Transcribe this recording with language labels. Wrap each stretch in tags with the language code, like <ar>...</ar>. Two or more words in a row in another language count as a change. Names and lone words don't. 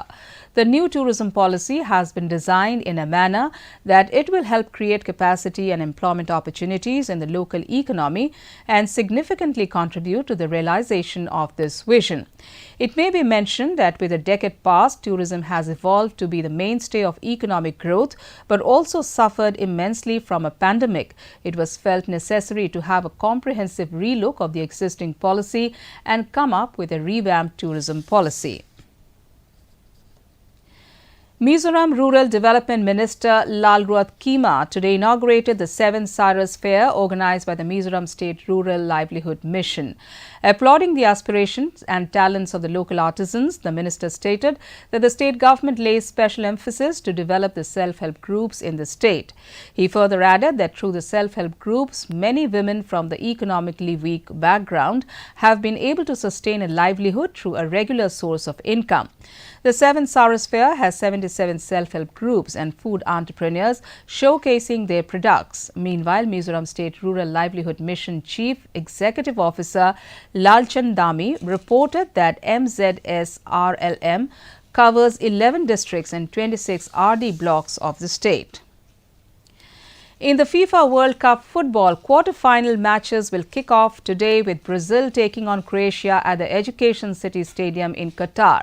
<en>The new tourism policy has been designed in a manner that it will help create capacity and employment opportunities in the local economy and significantly contribute to the realization of this vision. It may be mentioned that with a decade past, tourism has evolved to be the mainstay of economic growth, but also suffered immensely from a pandemic. It was felt necessary to have a comprehensive relook of the existing policy and come up with a revamped tourism policy. Mizoram Rural Development Minister Lalruat Kima today inaugurated the 7th Cyrus Fair organized by the Mizoram State Rural Livelihood Mission. Applauding the aspirations and talents of the local artisans, the minister stated that the state government lays special emphasis to develop the self-help groups in the state. He further added that through the self-help groups, many women from the economically weak background have been able to sustain a livelihood through a regular source of income. The 7th Cyrus Fair has 77 self-help groups and food entrepreneurs showcasing their products. Meanwhile, Mizoram State Rural Livelihood Mission Chief Executive Officer Lalchand Dami reported that MZSRLM covers 11 districts and 26 RD blocks of the state. In the FIFA World Cup football, quarter-final matches will kick off today with Brazil taking on Croatia at the Education City Stadium in Qatar.</en>